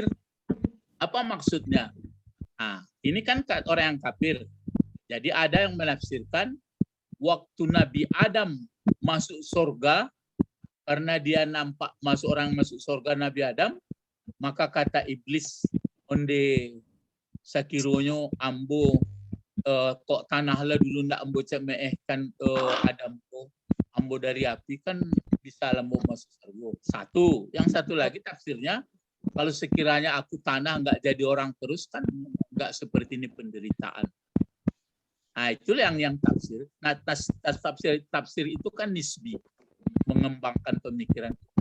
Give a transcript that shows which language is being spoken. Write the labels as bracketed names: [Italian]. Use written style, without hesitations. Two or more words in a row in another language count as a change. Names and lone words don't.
[Indonesian] Apa maksudnya? Ini kan orang yang kafir. Jadi ada yang menafsirkan waktu Nabi Adam masuk surga, karena dia nampak orang masuk surga Nabi Adam, maka kata iblis, [Minangkabau] onde sakironyo ambo kok tanah lah dulu ndak ambo cemeehkan Adam ko ambo dari api kan bisa lembu masuk surga. [Indonesian] Satu, yang satu lagi tafsirnya, kalau sekiranya aku tanah nggak jadi orang terus kan nggak seperti ini penderitaan. Itulah yang tafsir. Tafsir itu kan nisbi, mengembangkan pemikiran kita.